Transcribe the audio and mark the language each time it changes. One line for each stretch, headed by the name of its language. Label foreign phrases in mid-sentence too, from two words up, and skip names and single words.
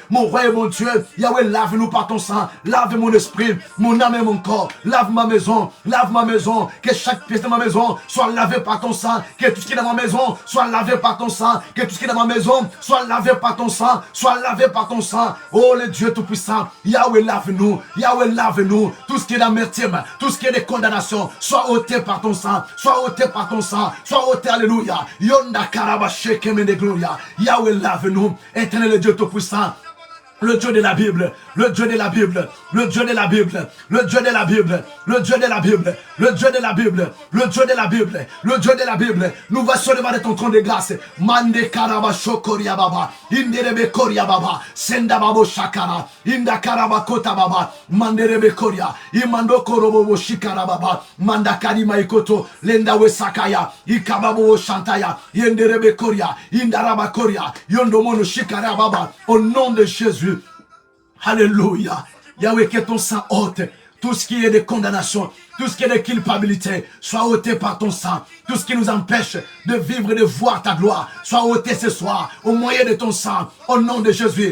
French: Mon roi et mon Dieu, Yahweh, lave-nous par ton sang, lave mon esprit, mon âme et mon corps, lave ma maison, que chaque pièce de ma maison soit lavée par ton sang, que tout ce qui est dans ma maison soit lavé par ton sang, que tout ce qui est dans ma maison soit lavé par ton sang, soit lavé par ton sang. Oh le Dieu Tout-Puissant, Yahweh, lave-nous, Yahweh, lave-nous, tout ce qui est d'amertume, tout ce qui est de condamnation, soit ôté par ton sang, soit ôté par ton sang, soit ôté, alléluia. Yonda karaba shekemene gloria. Yahweh, lave-nous, éternel Dieu Tout-Puissant. Le Dieu de la Bible, le Dieu de la Bible, le Dieu de la Bible, le Dieu de la Bible, le Dieu de la Bible, le Dieu de la Bible, le Dieu de la Bible, le Dieu de la Bible. Nous voici devant de ton trône de grâce. Mande karaba shokoria baba, inderebe koria baba, senda babo shakara, inda karaba kota baba, manderebe koria, imando korobo shikara baba, manda karima ikoto, lenda we sakaya, ikababo shantaya, yenderebe koria, indaraba koria, yondomono shikara baba. Au nom de Jésus. Alléluia. Yahweh, que ton sang ôte tout ce qui est de condamnation, tout ce qui est de culpabilité, soit ôté par ton sang. Tout ce qui nous empêche de vivre et de voir ta gloire, soit ôté ce soir, au moyen de ton sang, au nom de Jésus.